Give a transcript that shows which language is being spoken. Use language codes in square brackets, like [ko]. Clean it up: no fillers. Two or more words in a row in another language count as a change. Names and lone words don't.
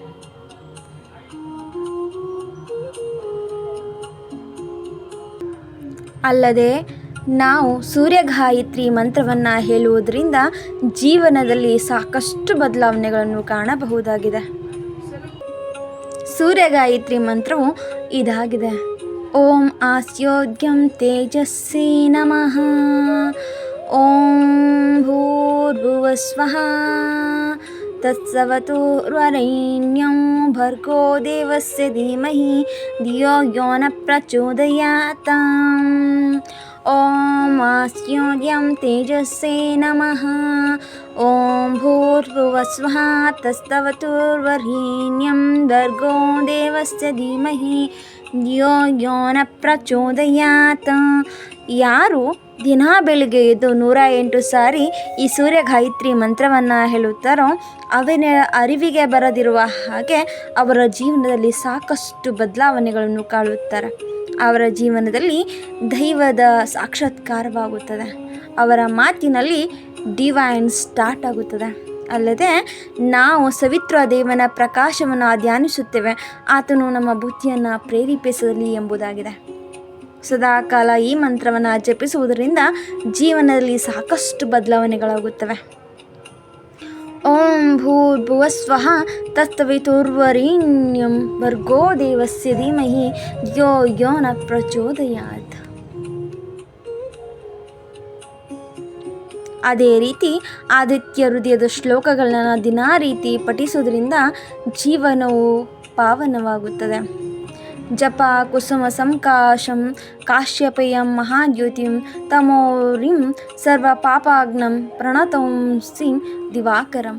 [kn] ಅಲ್ಲದೆ ನಾವು ಸೂರ್ಯಗಾಯತ್ರಿ ಮಂತ್ರವನ್ನು ಹೇಳುವುದರಿಂದ ಜೀವನದಲ್ಲಿ ಸಾಕಷ್ಟು ಬದಲಾವಣೆಗಳನ್ನು ಕಾಣಬಹುದಾಗಿದೆ. ಸೂರ್ಯಗಾಯತ್ರಿ ಮಂತ್ರವು ಇದಾಗಿದೆ: [sa] ಓಂ ಆಸ್ಯೋದ್ಯಂ ತೇಜಸ್ಸೇ ನಮಃ, ಓಂ ಭೂರ್ಭುವಸ್ವಃ ತತ್ಸವತುರ್ವರೆಣ್ಯಂ ಭರ್ಗೋ ದೇವಸ್ಯ ಧೀಮಹಿ ಧಿಯೋ ಯೋ ನ ಪ್ರಚೋದಯಾತ್. ಓಂ ಆಸ್ಯೋದ್ಯಂ ತೇಜಸ್ಸೇ ನಮಃ, ಓಂ ಭೂರ್ಭುವಸ್ವಃ ತತ್ಸವತುರ್ವರೆಣ್ಯಂ ಭರ್ಗೋ ದೇವಸ್ಯ ಧೀಮಹಿ ಧಿಯೋ ಯೋ ನ ಪ್ರಚೋದಯಾತ್. [kn] ಯಾರು ದಿನ ಬೆಳಿಗ್ಗೆ ಎದ್ದು 108 ಸಾರಿ ಈ ಸೂರ್ಯಗಾಯತ್ರಿ ಮಂತ್ರವನ್ನು ಹೇಳುತ್ತಾರೋ ಅವನ ಅರಿವಿಗೆ ಬರದಿರುವ ಹಾಗೆ ಅವರ ಜೀವನದಲ್ಲಿ ಸಾಕಷ್ಟು ಬದಲಾವಣೆಗಳನ್ನು ಕಾಣುತ್ತಾರೆ. ಅವರ ಜೀವನದಲ್ಲಿ ದೈವದ ಸಾಕ್ಷಾತ್ಕಾರವಾಗುತ್ತದೆ. ಅವರ ಮಾತಿನಲ್ಲಿ [en] divine start [kn] ಆಗುತ್ತದೆ. ಅಲ್ಲದೆ ನಾವು ಸವಿತ್ರ ದೇವನ ಪ್ರಕಾಶವನ್ನು ಧ್ಯಾನಿಸುತ್ತೇವೆ, ಆತನು ನಮ್ಮ ಬುದ್ಧಿಯನ್ನು ಪ್ರೇರೇಪಿಸಲಿ ಎಂಬುದಾಗಿದೆ. ಸದಾಕಾಲ ಈ ಮಂತ್ರವನ್ನು ಜಪಿಸುವುದರಿಂದ ಜೀವನದಲ್ಲಿ ಸಾಕಷ್ಟು ಬದಲಾವಣೆಗಳಾಗುತ್ತವೆ. [sa] ಓಂ ಭೂರ್ಭುವಸ್ವಃ ತತ್ಸವಿತುರ್ವರೆಣ್ಯಂ ಭರ್ಗೋ ದೇವಸ್ಯ ಧೀಮಹಿ ಧಿಯೋ ಯೋ ನ ಪ್ರಚೋದಯಾತ್. [kn] ಅದೇ ರೀತಿ ಆದಿತ್ಯ ಹೃದಯದ ಶ್ಲೋಕಗಳನ್ನು ದಿನಾ ರೀತಿ ಪಠಿಸೋದ್ರಿಂದ ಜೀವನವು ಪಾವನವಾಗುತ್ತದೆ. [sa] ಜಪ ಕುಸುಮ ಸಂಕಾಶಂ ಕಾಶ್ಯಪೇಯಂ ಮಹಾದ್ಯುತಿಂ ತಮೋರಿಂ ಸರ್ವ ಪಾಪಾಗ್ನಂ ಪ್ರಣತಂಸಿ ದಿವಾಕರಂ.